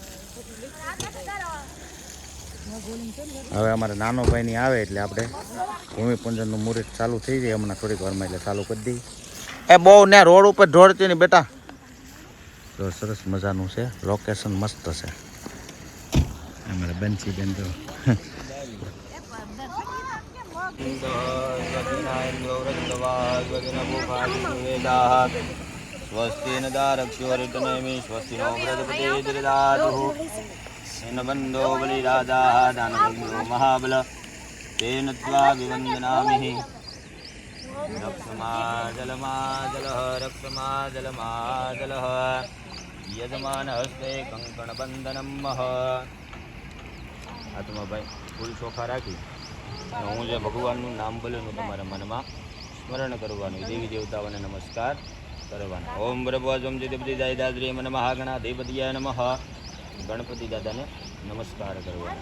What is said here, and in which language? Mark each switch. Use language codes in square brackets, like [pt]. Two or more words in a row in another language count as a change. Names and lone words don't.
[gu] હવે અમારા નાનો ભાઈની આવે એટલે આપણે ભૂમિપૂજનનું મુહૂર્ત ચાલુ થઈ જાય હમણાં થોડીક વારમાં, એટલે ચાલુ કરી દઈએ. એ બહુ ને રોડ ઉપર ઢોળતી નહીં બેટા. તો સરસ મજાનું છે, લોકેશન મસ્ત છે. અમારા બંસી બેન તો [sa] स्वस्ति न दारक्षोरितनेमि स्वस्ति नो व्रतपते दृदातुः येन बन्धो बलिराजाः दानवो महाबल तेन त्वा विवन्दनामिः रक्षमाजलमाजलः यजमानहस्ते कंकणबन्धनं मह. [gu] આત્મા ભાઈ ફૂલ ચોખા રાખી હું જે ભગવાનનું નામ બોલ્યું તમારા મનમાં સ્મરણ કરવાનું, દેવી દેવતાઓને નમસ્કાર કરવાના. [sa] ઓમ બ્રહ્મજમ જયદેવતી દાયદાદ્રી મન મહાગણાધિપતિયાય નમઃ. [gu] ગણપતિ દાદાને નમસ્કાર કરવાના.